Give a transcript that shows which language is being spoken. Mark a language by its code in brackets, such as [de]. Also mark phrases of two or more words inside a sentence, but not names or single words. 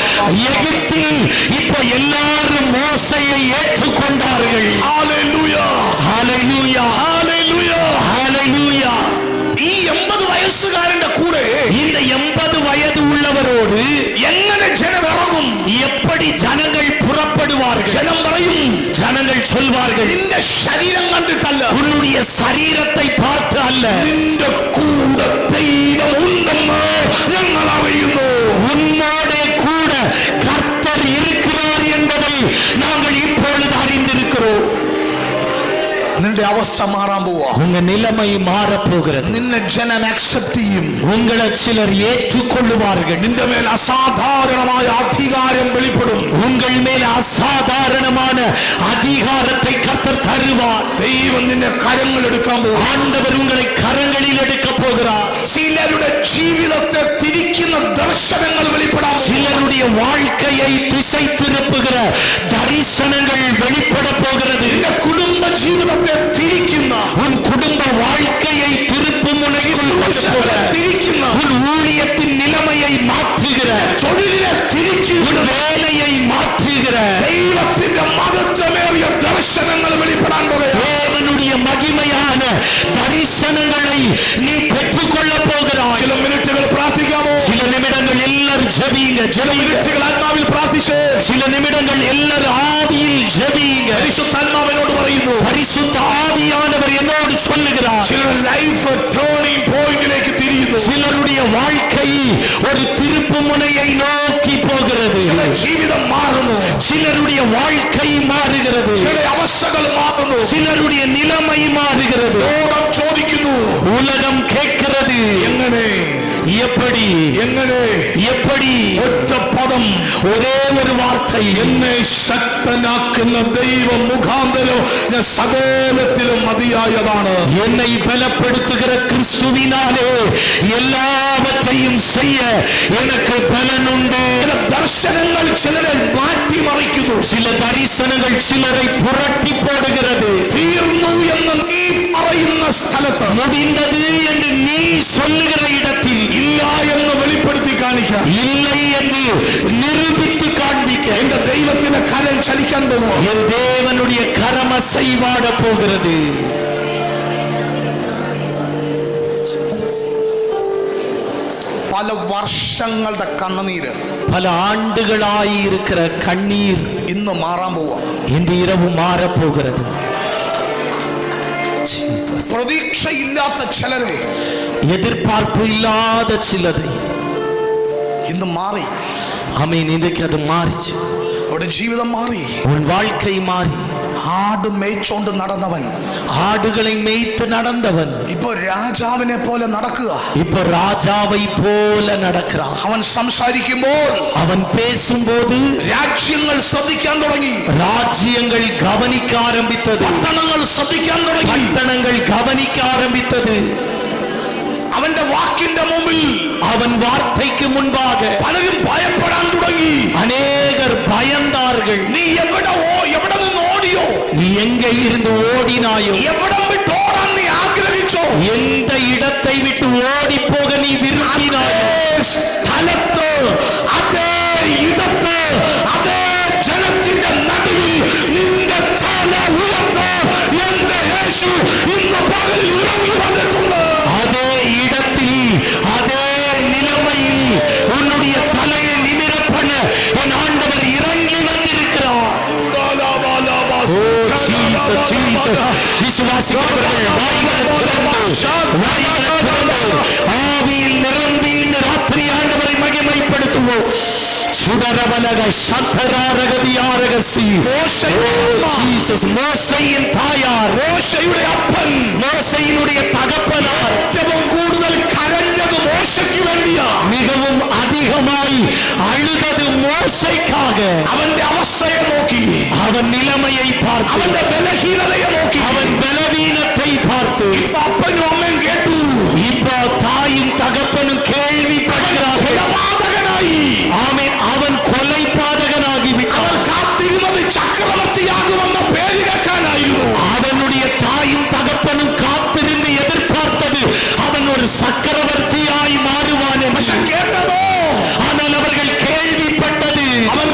[ta] எகிப்தில் இப்போ எல்லாரும் மோசையை ஏற்றுக்கொண்டார்கள். ஹalleluya ஹalleluya ஹalleluya ஹalleluya. [ml] ഈ 80 വയസ്സുകാരന്റെ കൂടെ [ta] இந்த 80 வயது உள்ளவரோடு [ml] എങ്ങനെ ജനം ഇറങ്ങും? [ta] எப்படி ஜனங்கள் புறப்படுவார்கள்? [ml] ജനം പറയും, [ta] ஜனங்கள் சொல்வார்கள், [ml] നിന്റെ ശരീരം കണ്ടിട്ടല്ല, [ta] உன்னுடைய சரீரத்தை பார்த்து அல்ல, [ml] നിന്റെ കൂടെ ദൈവം ഉണ്ടെന്ന് ഞങ്ങൾ അറിയുന്നു. [ta] உன்னோடே கூட கர்த்தர் இருக்கிறார் என்பதை நாங்கள் இப்பொழுது அறிந்திருக்கிறோம். [ml] നിന്റെ അവസ്ഥ മാറാൻ പോവാ. [ta] உங்க நிலைமை மாறப் போகிறது. [ml] നിന്നെ ജനം അക്സെപ്റ്റ് ചെയ്യും. [ta] உங்களை சிலர் ஏற்றுக்கொள்ளுவார்கள். [ml] നിന്റെ മേൽ അസാധാരണമായ അധികാരം വെളിപ്പെടും. [ta] உங்கள் மேல் அசாதாரணமான அதிகாரத்தை கர்த்தர் தருவார். [ml] ദൈവം നിന്നെ കരങ്ങൾ എടുക്കാൻ പോകും. [ta] ஆண்டவர் உங்களை கரங்களில் எடுக்க போகிறார். [ml] ചിലരുടെ ജീവിതത്തെ തിരിക്കുന്ന ദർശനങ്ങൾ വെളിപ്പെടാൻ പോകും. [ta] சிலருடைய வாழ்க்கையை திசை திருப்புகிற தரிசனங்கள் வெளிப்பட போகிறது. [ml] നിന്റെ കുടുംബ ജീവിതത്തെ തിരിക്കുന്ന, [ta] உன் குடும்ப வாழ்க்கையை திருப்பு முனைக்குள் [ml] തിരിക്കുന്ന, [ta] உன் ஊழியத்தின் நிலைமையை மாற்றுகிற, [ml] തൊഴിലിനെ തിരിക്കുന്ന, [ta] உன் வேலையை மாற்றுகிற [ml] ദൈവത്തിന്റെ മഹത്വമേറിയ ദർശനങ്ങൾ വെളിപ്പെടാൻ പോകുകയാണ്. [ta] தேவனுடைய மகிமையான தரிசனங்களை நீ பெற்றுக்கொள்ள போகிறாய். [ml] ചില മിനിറ്റുകൾ പ്രാർത്ഥിക്കാമോ? [ta] சில நிமிடங்கள் எல்லாரும் ஜெபிங்க, ஜெபிங்க. [ml] മിനിറ്റുകൾ ആത്മാവിൽ പ്രാർത്ഥിച്ച് [ta] சில நிமிடங்கள் எல்லாரும் ஆவியில் ஜெபிங்க. [ml] പരിശുദ്ധാത്മാവിനോട് പറയുന്നു, [ta] பரிசுத்த ஆவியானவர் என்னோடு சொல்லுகிறார். [ml] ചിലരുടെ [en] life turning pointലേക്ക് [ml] തിരിയുന്നു. [ta] சிலருடைய வாழ்க்கை ஒரு திருப்பு முனையை நோக்கி போகிறது. [ml] ചില ജീവിതം മാറുന്നു. [ta] சிலருடைய வாழ்க்கை மாறுகிறது. [ml] ചില അവസ്ഥകൾ മാറുന്നു. [ta] சிலருடைய நிலைமை மாறுகிறது. [ml] ലോകം ചോദിക്കുന്നു, [ta] உலகம் கேட்கிறது, [ml] എങ്ങനെ [ta] எப்படி [ml] എങ്ങനെ? [ta] எப்படி? [ml] ഒറ്റ പദം, [ta] ஒரே ஒரு வார்த்தை, [ml] എന്നെ ശക്തനാക്കുന്ന ദൈവം മുഖാന്തരം ഞാൻ സകലത്തിലും മതിയായതാണ്. [ta] என்னை பலப்படுத்துகிற கிறிஸ்துவினாலே எல்லாவற்றையும் செய்ய எனக்கு பலன் உண்டு. [ml] ചില ദർശനങ്ങൾ ചിലരെ മാറ്റിമറിക്കുന്നു. [ta] சில தரிசனங்கள் சிலரை புரட்டி போடுகிறது. [ml] തീർന്നു എന്ന് നീ പറയുന്ന സ്ഥലത്ത്, [ta] முடிந்தது என்று நீ சொல்லுகிற இடத்தில் [ml] ഇല്ല എന്ന് വെളിപ്പെടുത്തി കാണിക്കാം. [ta] இல்லை என்று நிரூபித்து காண்பிக்க [ml] എന്റെ ദൈവത്തിന്റെ കരം ചലിക്കാൻ പോകുമോ? [ta] என் தேவனுடைய கரம் அசைவாட போகிறது. [ml] പല വർഷങ്ങളുടെ കണ്ണുനീര്, [ta] பல ஆண்டுகளாய் இருக்கிற கண்ணீர் [ml] ഇന്ന് മാറാൻ പോവാ. [ta] இன்று இரவு மாறப் போகிறது. [ml] പ്രതീക്ഷയില്ലാത്ത ചിലരെ, [ta] எதிர்பார்ப்பு இல்லாத சிலரை [ml] ഇന്ന് മാറി. [ta] ஆமென். இன்றைக்கு அது மாறிச்சு. [ml] അവിടെ ജീവിതം മാറി. [ta] உன் வாழ்க்கை மாறி. [ml] ആട് മേய்ച്ചോണ്ട് നടന്നവൻ [ta] ஆடுகளை மேய்த்து நடந்தவன் [ml] ഇപ്പൊ രാജാവിനെ പോലെ നടക്കുക. [ta] இப்ப ராஜாவை போல நடக்கிறான். [ml] അവൻ സംസാരിക്കുമ്പോൾ [ta] அவன் பேசும்போது [ml] രാജ്യങ്ങൾ ശ്രദ്ധിക്കാൻ തുടങ്ങി. [ta] ராஜ்யங்கள் கவனிக்க ஆரம்பித்தது. [ml] പട്ടണങ്ങൾ ശ്രദ്ധിക്കാൻ തുടങ്ങി. [ta] பட்டணங்கள் கவனிக்க ஆரம்பித்தது. [ml] അവന്റെ വാക്കിന്റെ മുമ്പിൽ [ta] அவன் வார்த்தைக்கு முன்பாக [ml] പലരും ഭയപ്പെടാൻ തുടങ്ങി. [ta] அநேகர் பயந்தார்கள். [ml] നീ എവിടെ നിന്ന് ഓടിയോ? [ta] நீ எங்கே இருந்து ஓடினாயோ, [ml] എവിടം വിട്ട് ഓടാൻ നീ ആഗ്രഹിച്ചോ? [ta] எந்த இடத்தை விட்டு ஓடி போக நீ விரும்பினாயோ, [ml] സ്ഥലത്ത്, അതേ ഇടത്ത്, അതേ ജനത്തിന്റെ നടുവിൽ നിന്റെ തല ഉയർത്ത് എന്റെ യേശു ഇന്ന് പകലിൽ ഇറങ്ങി വന്നിട്ടുണ്ട്. [ta] அதே இடத்தில் அதே நிலைமையில் உன்னுடைய தலையை நிமிர பண்ண என் ஆண்டவர் இறங்கி வந்திருக்கிறார். விசுவாசிக்கிறவர்கள் வாய்களை திறந்து ஆவியில் நிரம்பி இந்த ராத்திரி ஆண்டவரை மகிமைப்படுத்துவோம். சுடரவலக சந்தராரகதியாரகசி மோசையின் தாயார், [ml] മോശയുടെ അപ്പൻ, [ta] மோசையினுடைய தகப்பனார் [ml] ഏറ്റവും കൂടുതൽ കരഞ്ഞത് മോശയ്ക്ക് വേണ്ടിയാ. [ta] மிகவும் அதிகமாய் அழுதது மோசைக்காக. [ml] അവന്റെ അവസ്ഥയെ നോക്കി, [ta] அவன் நிலைமையை பார்த்து, [ml] അവന്റെ ബലഹീനതയെ നോക്കി, [ta] அவன் பலவீனத்தை பார்த்து [ml] ഇപ്പൊ അപ്പനും അമ്മയും കേട്ടു. [ta] இப்போ தாயும் தகப்பனும் கேள்விப்படுகிறார்கள். [ml] കൊലപാതകനായി. [ta] ஆமென். அவன் கொலை பாதகனாகி [ml] അവർ [ta] விட்டான். [ml] കാത്തിരുന്നത് ചക്രവർത്തിയാകുമെന്ന പേര് കേൾക്കാനായിരുന്നു. [ta] அவனுடைய தாயும் தகப்பனும் காத்திருந்து எதிர்பார்த்தது அவன் ஒரு சக்கரவர்த்தியாய் மாறுவான் என்று. [ml] പക്ഷെ കേട്ടതോ, [ta] ஆனால் அவர்கள் கேள்விப்பட்டது